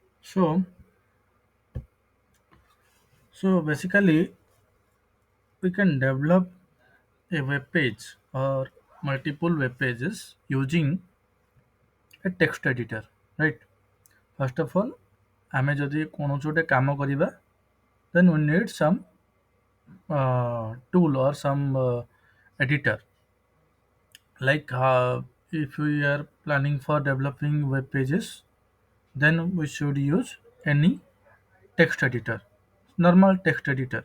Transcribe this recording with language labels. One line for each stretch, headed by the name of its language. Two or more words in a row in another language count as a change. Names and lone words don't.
English: So, so basically, we can develop a web page or multiple web pages using a text editor, right? First of all,
Odia: ଆମେ ଯଦି କୌଣସି ଗୋଟେ କାମ କରିବା,
English: then we need some tool or some editor. Like if we are planning for developing web pages, then we should use any text editor, normal text editor.